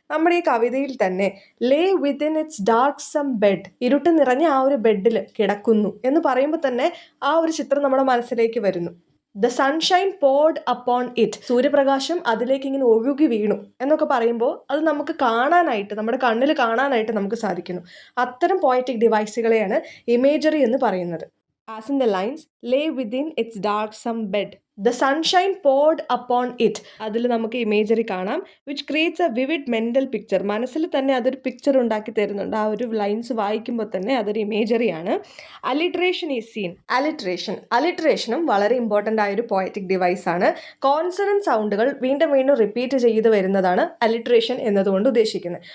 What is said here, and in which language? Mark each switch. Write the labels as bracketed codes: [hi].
[ml] നമ്മുടെ ഈ കവിതയിൽ തന്നെ [en] lay within its darksome bed, [ml] ഇരുട്ട് നിറഞ്ഞ ആ ഒരു ബെഡിൽ കിടക്കുന്നു എന്ന് പറയുമ്പോൾ തന്നെ ആ ഒരു ചിത്രം നമ്മുടെ മനസ്സിലേക്ക് വരുന്നു. [en] the sunshine poured upon it, [ml] സൂര്യപ്രകാശം അതിലേക്ക് ഇങ്ങനെ ഒഴുകി വീണു എന്നൊക്കെ പറയുമ്പോൾ അത് നമുക്ക് കാണാനായിട്ട്, നമ്മുടെ കണ്ണിൽ കാണാനായിട്ട് നമുക്ക് സാധിക്കുന്നു. അത്തരം പോയറ്റിക് ഡിവൈസുകളെയാണ് ഇമേജറി എന്ന് പറയുന്നത്. [en] As in the lines, lay within its darksome bed. The sunshine poured upon it. [ml] അതിൽ നമുക്ക് ഇമേജറി കാണാം, [en] Which creates a vivid mental picture. [ml] മനസ്സിൽ തന്നെ അതൊരു പിക്ചർ ഉണ്ടാക്കി തരുന്നുണ്ട്. ആ ഒരു ലൈൻസ് വായിക്കുമ്പോൾ തന്നെ അതൊരു ഇമേജറിയാണ്. [en] Alliteration is seen. [ml] അലിട്രേഷനും വളരെ ഇമ്പോർട്ടൻ്റ് ആയൊരു പോയറ്റിക് ഡിവൈസ് ആണ്. കോൺസണന്റ് സൗണ്ടുകൾ വീണ്ടും വീണ്ടും റിപ്പീറ്റ് ചെയ്ത് വരുന്നതാണ് അലിട്രേഷൻ എന്നതുകൊണ്ട് ഉദ്ദേശിക്കുന്നത്.